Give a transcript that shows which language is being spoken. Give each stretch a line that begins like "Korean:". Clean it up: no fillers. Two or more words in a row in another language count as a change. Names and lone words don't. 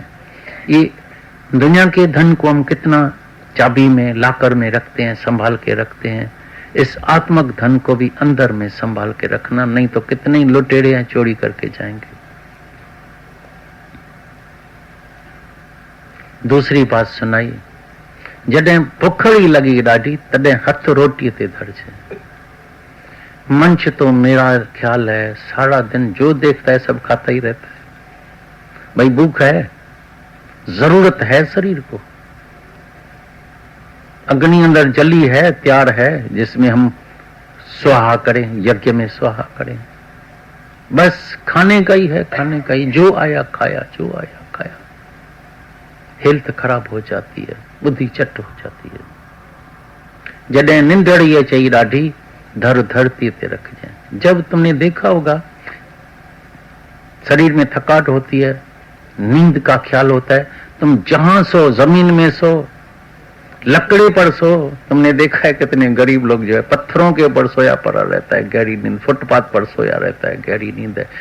Hindi: ये दुनिया के धन को हम कितना चाबी में लाकर में रखते हैं, संभाल के रखते हैं। इस आत्मक धन को भी अंदर में संभाल के रखना, नहीं तो कितने ही लुटेरे हैं चोरी करके जाएंगे। दूसरी बात सुनाई,
Sindhi: जॾहिं भुखड़ी लगी ॾाढी तॾहिं हथ रोटी ते धरजे।
Hindi: मंच तो मेरा ख्याल है सारा दिन जो देखता है सब खाता ही रहता है। भाई भूख है, जरूरत है शरीर को, अग्नि अंदर जली है, तैयार है, जिसमें हम स्वाहा करें, यज्ञ में स्वाहा करें। बस खाने का ही है, खाने का ही, जो आया खाया, जो आया खाया। हेल्थ खराब हो जाती है, बुद्धि चट हो जाती है।
Sindhi: जॾहिं निंदड़ी अचई ॾाढी धर धरती ते रख जाए।
Hindi: जब तुमने देखा होगा शरीर में थकावट होती है, नींद का ख्याल होता है, तुम जहां सो, जमीन में सो, लकड़ी पर सो। तुमने देखा है कितने गरीब लोग जो है पत्थरों के ऊपर सोया पड़ा रहता है, गहरी नींद, फुटपाथ पर सोया रहता है, गहरी नींद है।